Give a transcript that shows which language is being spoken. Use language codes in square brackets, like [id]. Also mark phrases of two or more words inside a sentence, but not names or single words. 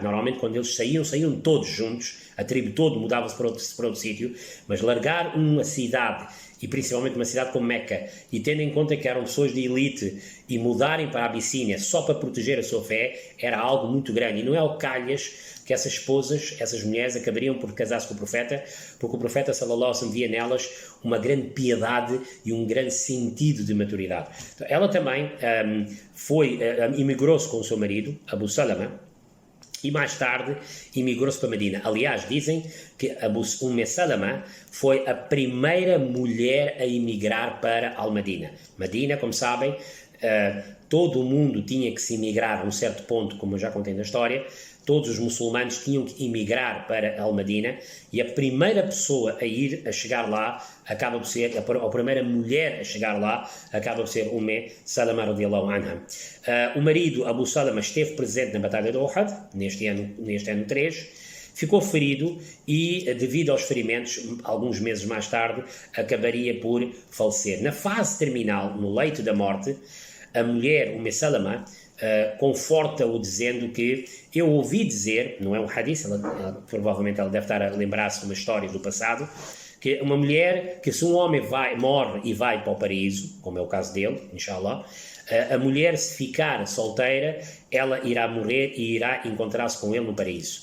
[pt] Normalmente, quando eles saíam todos juntos, a tribo toda mudava-se para outro sítio, mas largar uma cidade, e principalmente uma cidade como Meca, e tendo em conta que eram pessoas de elite, e mudarem para a Abissínia só para proteger a sua fé, era algo muito grande. E não é ao calhas que essas esposas, essas mulheres, acabariam por casar-se com o profeta, porque o profeta, [ar] صلى الله عليه وسلم, [pt] via nelas uma grande piedade e um grande sentido de maturidade. Então, ela também imigrou-se com o seu marido, Abu Salama, e mais tarde imigrou-se para Medina. Aliás, dizem que Salama foi a primeira mulher a emigrar para Al-Madina. Medina, como sabem, todo o mundo tinha que se emigrar a um certo ponto, como eu já contei na história. Todos os muçulmanos tinham que emigrar para Al-Madina, e a primeira pessoa a chegar lá acaba por ser, a primeira mulher a chegar lá acaba por ser Salama [ar] رضي الله عنها. [pt] O marido Abu Salama esteve presente na batalha de Uhud, neste ano 3, ficou ferido e, devido aos ferimentos, alguns meses mais tarde, acabaria por falecer. Na fase terminal, no leito da morte, a mulher, Salama, conforta-o dizendo que eu ouvi dizer, não é um hadith, provavelmente ela deve estar a lembrar-se de uma história do passado, que uma mulher, que se um homem morre e vai para o paraíso, como é o caso dele, inshallah, a mulher, se ficar solteira, ela irá morrer e irá encontrar-se com ele no paraíso.